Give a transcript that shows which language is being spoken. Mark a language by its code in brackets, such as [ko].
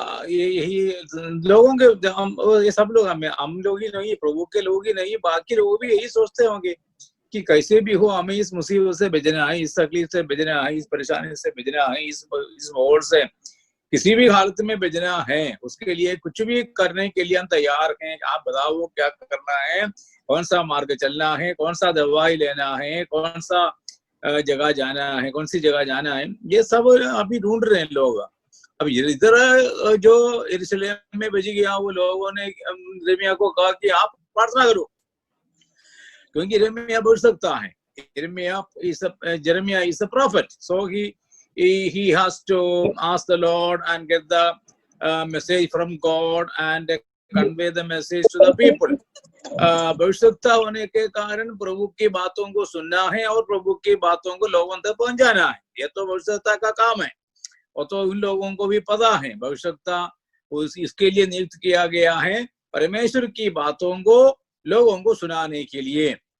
[hi] यही लोगों के, ये सब लोग, हम लोग ही नहीं, प्रभु के लोग ही नहीं, बाकी लोग भी यही सोचते होंगे कि कैसे भी हो हमें इस मुसीबत से बचना है, इस तकलीफ से बचना है, इस परेशानी से बचना है, इस माहौल से किसी भी हालत में बचना है। उसके लिए कुछ भी करने के लिए हम तैयार हैं। आप बताओ क्या करना है, कौन सा मार्ग चलना है, कौन सा दवाई लेना है, कौन सा जगह जाना है, कौन सी जगह जाना है, ये सब अभी ढूंढ रहे हैं लोग। अब इधर जो यरूशलेम में बच गया, वो लोगों ने यिर्मयाह को कहा कि आप प्रार्थना करो, क्योंकि यिर्मयाह बोल सकता है, [en] Jeremiah is a prophet, so he has to ask the Lord and get the message from God and convey the message to the people. [hi] भविष्यवक्ता होने के कारण प्रभु की बातों को सुनना है और प्रभु की बातों को लोगों तक पहुंचाना है, ये तो भविष्यवक्ता का काम है। और तो उन लोगों को भी पता है, भविष्यवक्ता इसके लिए नियुक्त किया गया है, परमेश्वर की बातों को लोगों को सुनाने के लिए।